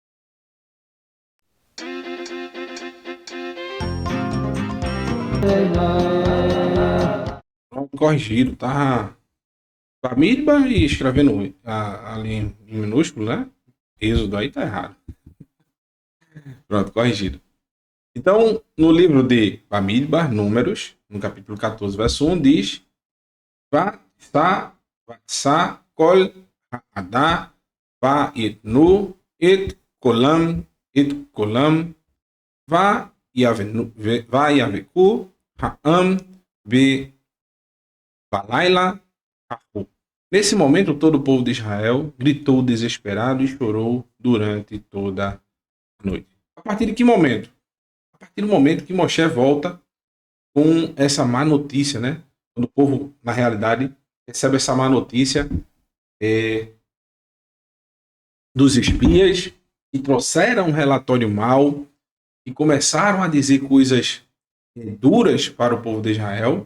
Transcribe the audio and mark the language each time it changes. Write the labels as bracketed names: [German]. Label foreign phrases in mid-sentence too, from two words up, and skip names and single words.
[Portuguese] Corrigido, tá? Bamidbar e escrevendo ali em minúsculo, né? Êxodo aí tá errado. Pronto, corrigido. Então, no livro de Bamidbar, Números, no capítulo 14, verso 1, diz: [Hebrew] ותשא כל העדה ויתנו את קולם ויבכו העם בלילה ההוא. [Portuguese] Nesse momento, todo o povo de Israel gritou desesperado e chorou durante toda a noite. A partir de que momento? A partir do momento que Moshe volta com essa má notícia, né? Quando o povo, na realidade, recebe essa má notícia dos espias que trouxeram um relatório mau e começaram a dizer coisas duras para o povo de Israel.